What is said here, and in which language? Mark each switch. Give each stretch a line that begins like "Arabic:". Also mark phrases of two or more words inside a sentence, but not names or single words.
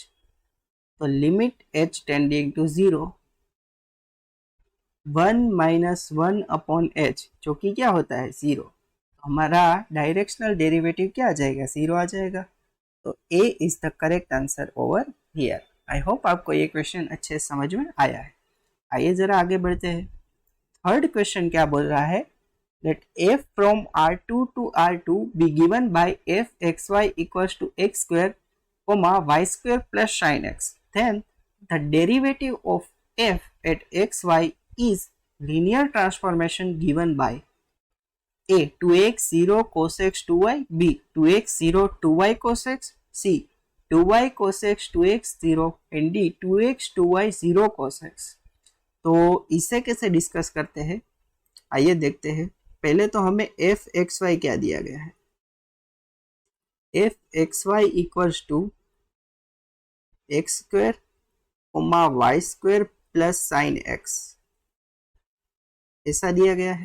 Hindi: तो
English: limit h tending to 0 1 minus 1 upon h
Hindi: जो कि क्या होता है 0, हमारा
English: directional derivative
Hindi: क्या आ जाएगा 0 आ जाएगा।
English: तो a is the correct answer over here. I hope
Hindi: आपको ये क्वेश्चन अच्छे समझ में आया है। आइए जरा आगे बढ़ते हैं।
English: third question
Hindi: क्या बोल रहा है,
English: लेट f from R2 to R2 be given by fxy equals to x square comma y square plus sin x, then the derivative of f at xy is linear transformation given by a 2x 0 cos x 2y, b 2x 0 2y cos x, c 2y cos x 2x 0 and d 2x 2y 0 cos x।
Hindi: तो इसे कैसे डिस्कस करते हैं, आइए देखते हैं। पहले तो हमें
English: f x y
Hindi: क्या दिया गया है,
English: f x y equals to x square comma y square plus sin x
Hindi: ऐसा दिया गया है।